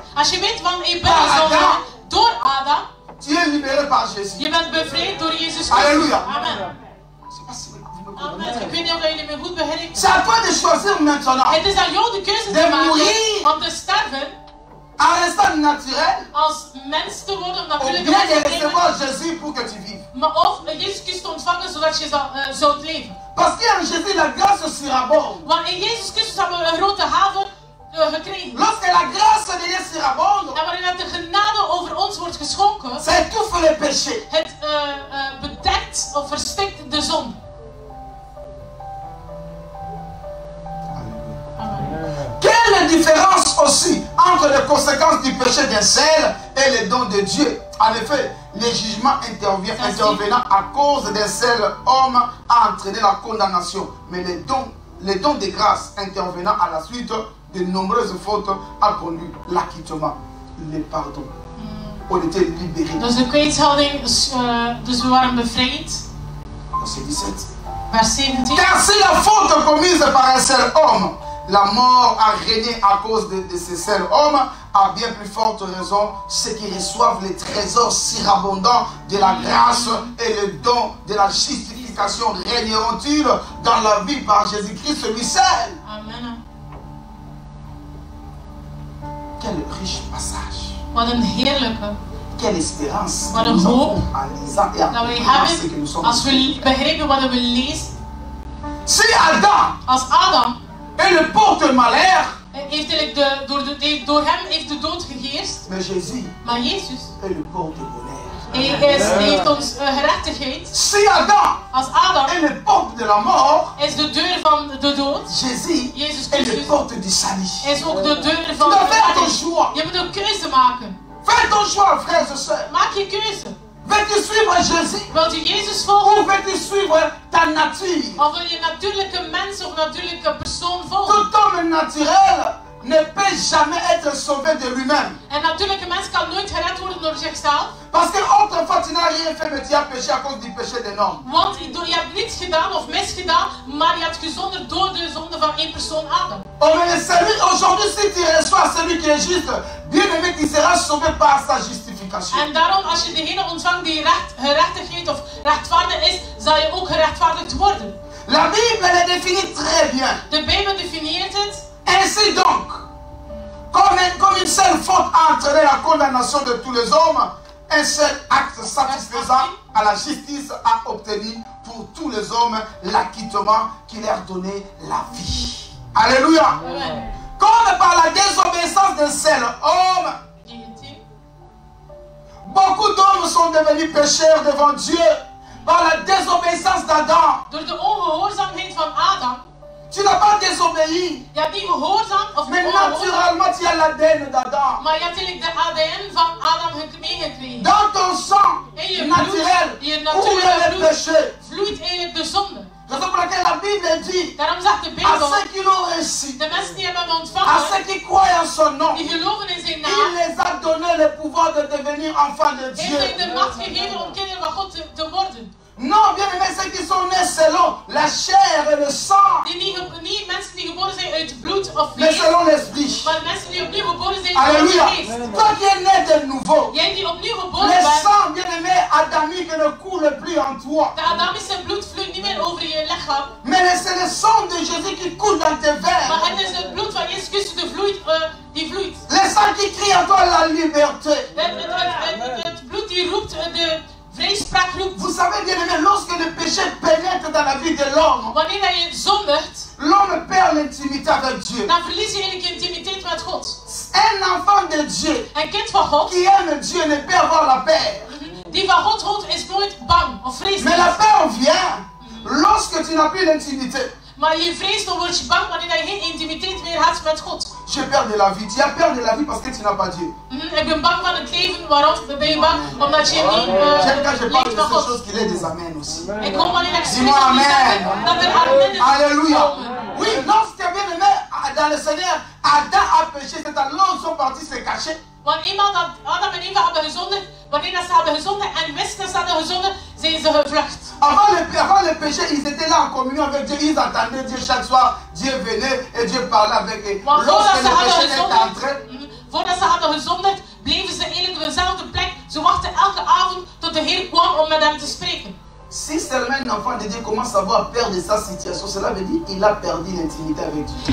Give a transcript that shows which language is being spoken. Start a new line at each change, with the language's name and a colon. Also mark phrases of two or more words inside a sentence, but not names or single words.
Dutch: Als je weet van ik ben Door een zondaar, Adam. door Adam,
French: tu es libéré par Jésus.
Dutch: je bent bevrijd door Jezus Christus.
French: Alléluia. Amen. Je sais pas si vous me Amen. comprenez.
Dutch: Ik weet niet of jullie me goed begrijpen.
French: C'est à toi de choisir maintenant.
Dutch: Het is aan jou de keuze De te
French: mourir.
Dutch: maken om te sterven
French: En restant naturel,
Dutch: als mens te worden,
French: ou
Dutch: natuurlijk
French: bien de
Dutch: mens te leven,
French: recevoir Jésus pour que tu vives.
Dutch: maar of Jezus Christus te ontvangen zodat je zult leven.
French: Parce qu'en Jésus, la grâce surabonde.
Dutch: Want in Jezus Christus hebben we een grote haven gekregen.
French: Lorsque la grâce de Dieu surabonde,
Dutch: En wanneer de genade over ons wordt geschonken,
French: ça étouffe le péché.
Dutch: het bedekt of verstikt de zon. Amen.
French: différence aussi entre les conséquences du péché d'un seul et les dons de Dieu. En effet, les jugements intervenant à cause d'un seul homme a entraîné la condamnation. Mais les dons de grâce intervenant à la suite de nombreuses fautes a conduit l'acquittement, le pardon. On était libérés.
Dutch: Dus de kwijtschelding, dus we waren bevrijd.
French: Verset 17.
Dutch: Vers 17.
French: Car si la faute commise par un seul homme, la mort a régné à cause de ce seul homme, à bien plus forte raison, ceux qui reçoivent les trésors surabondants de la grâce et le don de la justification régneront-ils dans la vie par Jésus-Christ, celui seul. Amen. Quel riche passage.
Dutch: Wat een heerlijke.
French: Quelle espérance.
Dutch: Wat een hoop.
French: En lisant et en
Dutch: Dat wij
French: comprenant ce que nous
Dutch: hebben
French: sommes.
Dutch: als we begrijpen wat we lezen.
French: Si Adam
Dutch: Als Adam
French: est le porte-malheur,
Dutch: heeft eigenlijk door hem heeft de dood geheerst.
French: mais Jésus
Dutch: Maar Jezus
French: est le porte-bonheur.
Dutch: heeft ons gerechtigheid.
French: Si Adam
Dutch: Als Adam
French: est le porte de la mort,
Dutch: is de deur van de dood.
French: Jésus
Dutch: Jezus
French: est le
Dutch: Christus
French: porte du salut.
Dutch: is ook de deur
French: Tu
Dutch: van
French: dois
Dutch: de
French: faire ton
Dutch: redding.
French: choix.
Dutch: Je moet een keuze maken.
French: Fais ton choix, frères et sœurs.
Dutch: Maak je keuze.
French: Veux-tu suivre Jésus
Dutch: Wilt u Jezus
French: ou
Dutch: volgen?
French: veux-tu suivre ta nature?
Dutch: Of wil je natuurlijke mens of natuurlijke persoon volgen?
French: Tout homme naturel ne peut jamais être sauvé de lui-même.
Dutch: Een natuurlijke mens kan nooit gered worden door zichzelf.
French: Parce que autrefois tu n'as rien fait, mais tu as péché à cause du péché d'un homme.
Dutch: Want je hebt niets gedaan of misgedaan, maar je hebt gezondigd door de zonde van één persoon Adam.
French: Oh, mais aujourd'hui, si tu reçois celui qui est juste, bien aimé, tu seras sauvé par sa justification.
Dutch: En daarom, als je degene ontvangt die gerechtigheid of rechtvaardig is, zal je ook gerechtvaardigd worden.
French: La Bible le définit très bien.
Dutch: De Bijbel definieert het.
French: Ainsi donc, comme une seule faute a entraîné la condamnation de tous les hommes, un seul acte satisfaisant à la justice a obtenu pour tous les hommes l'acquittement qui leur donnait la vie. Alléluia. Amen. Comme par la désobéissance d'un seul homme, 19. beaucoup d'hommes sont devenus pécheurs devant Dieu par la désobéissance d'Adam.
Dutch: Door de ongehoorzaamheid van Adam.
French: Tu n'as pas désobéi,
Dutch: Je hebt niet gehoorzaam of
French: mais
Dutch: ongehoorzaam,
French: naturellement tu as l'ADN d'Adam.
Dutch: maar je hebt eigenlijk de ADN van Adam meegekregen.
French: Dans ton sang
Dutch: In je
French: naturel,
Dutch: bloed, je
French: coule
Dutch: natuurlijke
French: le
Dutch: bloed,
French: péché.
Dutch: vloeit eigenlijk de zonde.
French: C'est pour laquelle la Bible dit
Dutch: Daarom zegt de
French: à
Dutch: Bijbel,
French: ceux qui l'ont reçu,
Dutch: de mensen die hebben hem
French: à
Dutch: ontvangen,
French: ceux qui croient en son nom,
Dutch: die geloven in zijn
French: il
Dutch: naam,
French: les a donné le pouvoir de devenir enfants de
Dutch: heeft
French: Dieu.
Dutch: hij de macht gegeven om kinderen van God te worden.
French: Non, bien aimé, ceux qui sont nés selon la chair et le sang,
Dutch: Die niet mensen die geboren zijn uit bloed of
French: mais
Dutch: vlees,
French: selon l'esprit.
Dutch: maar mensen die opnieuw geboren zijn uit de
French: Alléluia.
Dutch: geest.
French: Toi qui es né de nouveau,
Dutch: Jij die opnieuw geboren
French: le
Dutch: bent,
French: sang, bien aimé, adamique ne coule plus en toi.
Dutch: de Adamische bloed vloeit niet meer over je lichaam,
French: Mais c'est le sang de Jésus qui coule dans tes veines.
Dutch: maar het is het bloed van Jezus Christus die vloeit.
French: Le sang qui crie à toi la liberté.
Dutch: Het bloed die roept de vrijspraak roept.
French: Vous savez, bien aimé, lorsque le péché pénètre dans la vie de l'homme,
Dutch: Wanneer dat je zondigt,
French: l'homme perd l'intimité avec Dieu.
Dutch: dan verlies je eigenlijk je intimiteit met God.
French: Un enfant de Dieu
Dutch: Een kind van God,
French: qui aime Dieu ne peut avoir la paix.
Dutch: die van God houdt, is nooit bang of vreest
French: Mais la
Dutch: niet.
French: peur vient lorsque tu n'as plus l'intimité.
Dutch: Maar je vreest, dan word je bang wanneer je geen intimiteit meer hebt met God.
French: J'ai peur de la vie. Tu as peur de la vie parce que tu n'as pas Dieu.
Dutch: Ik ben bang van het leven. Waarom ben je bang? Omdat je niet
French: J'aime quand je parle
Dutch: leeft
French: de
Dutch: met
French: ces
Dutch: God.
French: choses qu'il est des amens aussi.
Dutch: Ik hoop wanneer ik spreek
French: Dis-moi
Dutch: van die
French: amen.
Dutch: zaken, dat er amen
French: Alléluia.
Dutch: komen.
French: Oui, lorsque bien aimé dans le Seigneur, Adam a péché, c'est alors ils sont partis se cacher.
Dutch: Want eenmaal dat Adam en Eva hebben gezondigd, wanneer dat ze hebben gezondigd en wisten dat ze hadden gezondigd, zijn ze gevlucht.
French: Avant le péché, ils étaient là en communion avec Dieu. Ils attendaient Dieu chaque soir. Dieu venait et Dieu parlait avec eux.
Dutch: Want
French: Lorsque le péché est entré,
Dutch: voordat ze hadden gezondigd, bleven ze eigenlijk op dezelfde plek. Ze wachten elke avond tot de Heer kwam om met hem te spreken.
French: si seulement un enfant de Dieu commence à avoir peur de sa situation, cela veut dire qu'il a perdu l'intimité avec Dieu.